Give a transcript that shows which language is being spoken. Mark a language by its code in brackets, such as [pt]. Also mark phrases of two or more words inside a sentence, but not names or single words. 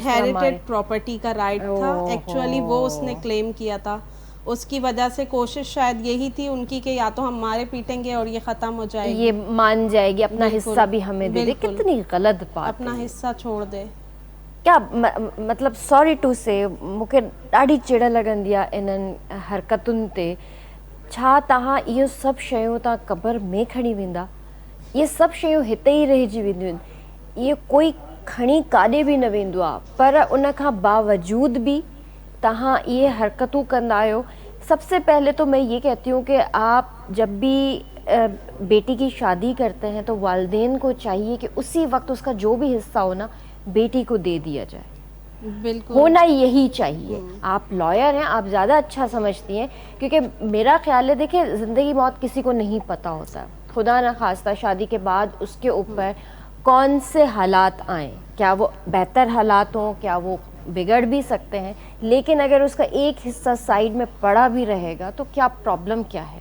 [en] inherited property [ur] کا رائٹ تھا ایکچوئلی، وہ اس نے کلیم کیا تھا. اس کی وجہ سے کوشش شاید یہی تھی ان کی کہ یا تو ہم مارے پیٹیں گے اور یہ ختم ہو جائے گی, یہ مان جائے گی، اپنا حصہ بھی ہمیں دے دے. کتنی غلط بات, اپنا حصہ چھوڑ دے. کیا مطلب [en] sorry to say [sd] मूंखे ॾाढी चिड़ लॻंदी आहे इन्हनि हरकतुनि ते। छा तव्हां इहो सभु शयूं तव्हां क़बर में खणी वेंदा? इहे सभु शयूं हिते ई रहिजी वेंदियूं आहिनि, इहे कोई खणी काॾे बि न वेंदो आहे, पर उन खां बावजूद भी तहाँ ये हरकतों कंदा आयो। [ur] سب سے پہلے تو میں یہ کہتی ہوں کہ آپ جب بھی بیٹی کی شادی کرتے ہیں تو والدین کو چاہیے کہ اسی وقت اس کا جو بھی حصہ ہو نا بیٹی کو دے دیا جائے. बिल्कुल ہونا یہی چاہیے. آپ لائر ہیں، آپ زیادہ اچھا سمجھتی ہیں، کیونکہ میرا خیال ہے، دیکھیے زندگی موت کسی کو نہیں پتا ہوتا، خدا نہ خواستہ شادی کے بعد اس کے اوپر کون سے حالات آئیں، کیا وہ بہتر حالات ہوں، کیا وہ بگڑ بھی سکتے ہیں، لیکن اگر اس کا ایک حصہ سائیڈ میں پڑا بھی رہے گا تو کیا پرابلم کیا ہے.